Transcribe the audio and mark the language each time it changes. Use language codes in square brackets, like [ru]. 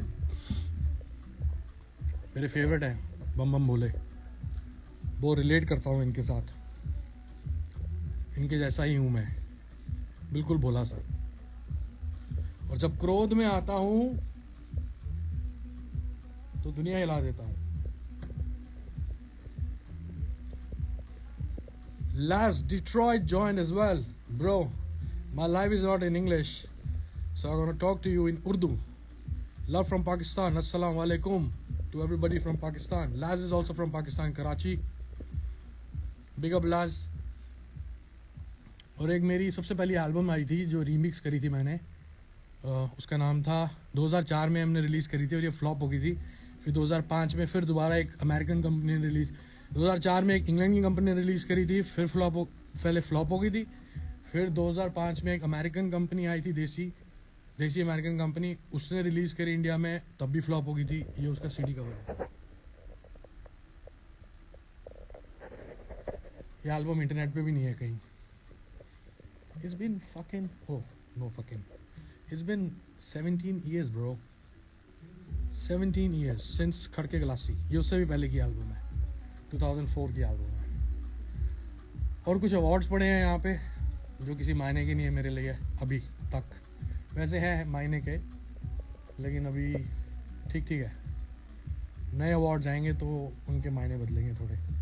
[hi] मेरे फेवरेट है बम बम भोले, वो रिलेट करता हूँ इनके साथ। इनके जैसा ही हूँ मैं, बिल्कुल भोला सा। और जब क्रोध में आता हूँ तो दुनिया हिला देता हूँ। [en] Last Detroit joined as well, bro. My life is not in English, so I'm gonna talk to you in Urdu. Love from Pakistan. Assalamu alaikum to everybody from Pakistan. Laz is also from Pakistan, Karachi. Big up Laz. [hi] और एक मेरी सबसे पहली album आई थी जो remix करी थी मैंने, उसका नाम था 2004 में हमने रिलीज़ करी थी और ये फ्लॉप हो गई थी। फिर 2005 में फिर दोबारा एक अमेरिकन कंपनी ने रिलीज़, 2004 में एक इंग्लैंड की कंपनी ने रिलीज़ करी थी, फिर पहले फ्लॉप हो गई थी। फिर 2005 में एक अमेरिकन कंपनी आई थी, देसी अमेरिकन कंपनी, उसने रिलीज़ करी इंडिया में, तब भी फ्लॉप हो गई थी। ये उसका सीडी कवर है। ये एल्बम इंटरनेट पे भी नहीं है कहीं। [en] It's been fucking, oh no fucking, it's been 17 years bro, 17 years since खड़के गलासी। [hi] ये उससे भी पहले की एल्बम है, 2004 की एल्बम है। और कुछ अवार्ड्स पड़े हैं यहाँ पे जो किसी मायने के नहीं है मेरे लिए अभी तक, वैसे है मायने के, लेकिन अभी ठीक है। नए अवार्ड्स आएंगे तो उनके मायने बदलेंगे थोड़े।